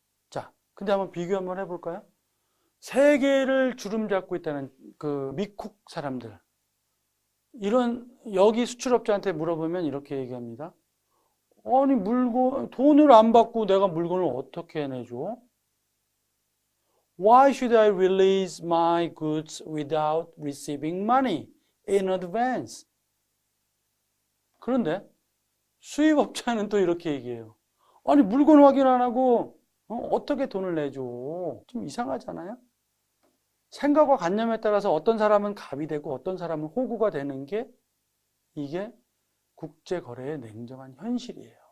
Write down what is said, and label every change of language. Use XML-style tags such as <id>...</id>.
<ko>자, 근데 한번 비교 한번 해볼까요? 세계를 주름 잡고 있다는 그 미국 사람들, 이런 여기 수출업자한테 물어보면 이렇게 얘기합니다. 아니 돈을 안 받고 내가 물건을 어떻게 내줘?</ko> <en>Why should I release my goods without receiving money in advance?</en> <ko>그런데 수입업자는 또 이렇게 얘기해요. 아니 물건 확인 안 하고 어떻게 돈을 내줘? 좀 이상하잖아요? 생각과 관념에 따라서 어떤 사람은 갑이 되고 어떤 사람은 호구가 되는 게 이게 국제거래의 냉정한 현실이에요.</ko>